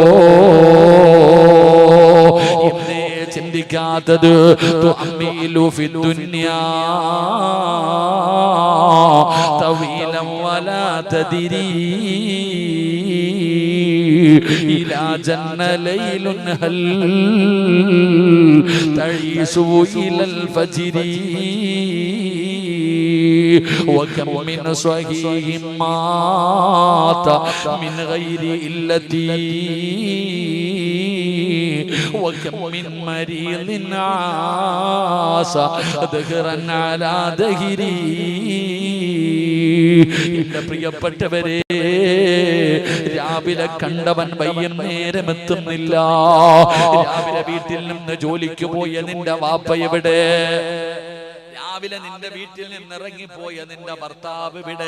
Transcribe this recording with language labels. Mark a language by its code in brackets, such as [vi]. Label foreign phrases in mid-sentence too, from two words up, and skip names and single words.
[ml] ഇന്നേ ചിന്തിക്കാത്തത് [ar] تؤمل في الدنيا طويلا ولا تدري إذا جن ليل هل تعيش إلى الفجر. وكم من صحيح مات من غير إلتي وكم من مريض عاش دهرا على دهري. [ml] എന്റെ പ്രിയപ്പെട്ടവരെ, രാവിലെ കണ്ടവൻ വൈകുന്നേരം എത്തുന്നില്ല. രാവിലെ വീട്ടിൽ നിന്ന് ജോലിക്ക് പോയ നിന്റെ വാപ്പ എവിടെ? രാവിലെ നിന്റെ വീട്ടിൽ നിന്നിറങ്ങിപ്പോയ നിന്റെ ഭർത്താവ് ഇവിടെ?